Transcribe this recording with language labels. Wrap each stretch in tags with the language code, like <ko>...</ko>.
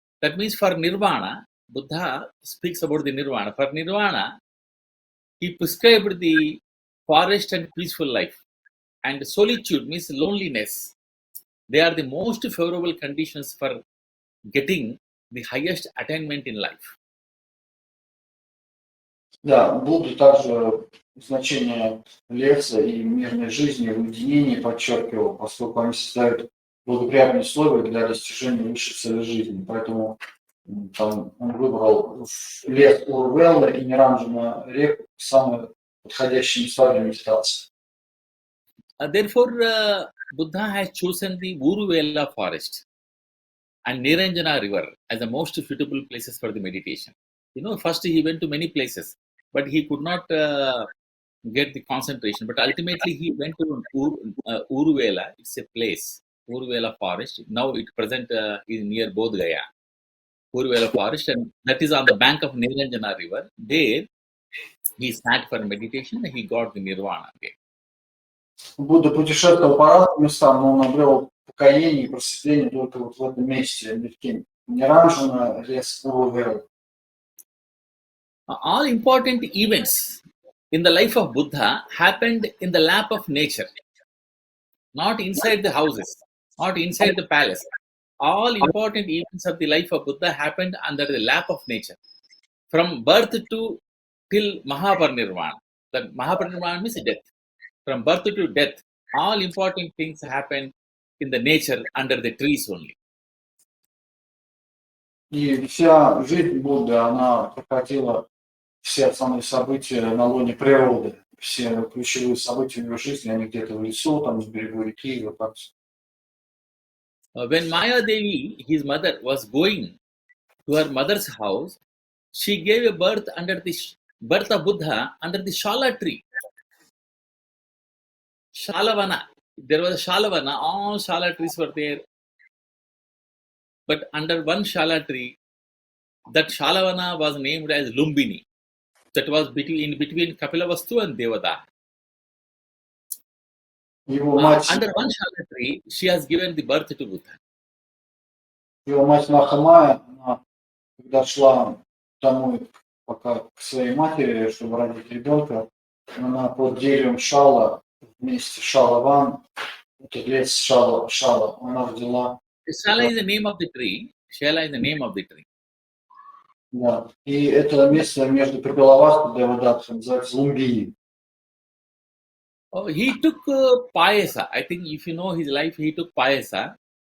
<en>That means for nirvana, Buddha speaks about the nirvana. For nirvana, he prescribed the forest and peaceful life. And solitude means loneliness. They are the most favorable conditions for getting the highest attainment in life.</en> <ru>Да, Будда также значение леса и мирной жизни в уединении подчеркивал, поскольку они создают благоприятные условия для достижения высшей цели жизни. Поэтому там он выбрал лес Урвелла и Неранджана реку самые подходящие места для медитации.</ru> <en>Therefore, Buddha has chosen the Uruvela forest and Niranjana river as the most suitable places for the meditation. You know, first he went to many places, but he could not get the concentration. But ultimately he went to Uruvela. It's a place, Uruvela forest. Now it present is near Bodh Gaya. Uruvela forest, and that is on the bank of Niranjana river. There he sat for meditation and he got the nirvana there.</en> <ru>Будда путешествовал по разным местам, но он обрел покаяние и просветление только вот в этом месте, Неранджана, лес Урувелла.</ru> <en>All important events in the life of Buddha happened in the lap of nature, not inside the houses, not inside the palace. All important events of the life of Buddha happened under the lap of nature, from birth to till Mahaparinirvana. The Mahaparinirvana means death. From birth to death, all important things happen in the nature under the trees only.</en> <ru>И вся жизнь Будды, она проходила все основные события на лоне природы. Все ключевые события в его жизни, они где-то в лесу, там, с берегу реки, вот так.</ru> <en>When Maya Devi, his mother, was going to her mother's house, she gave a birth birth of Buddha under the Shala tree. Shalavana. There was a Shalavana, all Shala trees were there. But under one Shala tree, that Shalavana was named as Lumbini. That was between Kapilavastu and Devada. Under one Shala tree, she has given the birth to Buddha.</en> <ru>Его мать Махамая, она, когда шла домой пока к своей матери, чтобы родить ребенка, она под деревом Шала, вместе Шалаван, этот лес Шала, она родила.</ru> <en>Shala is the name of the tree. Shala is the name of the tree.</en> <ru>Да. И это место между Прабхалавасту и Девадатхой называется Лумбини.</ru> <en>He took payasa. I think if you know his life, he took payasa.</en>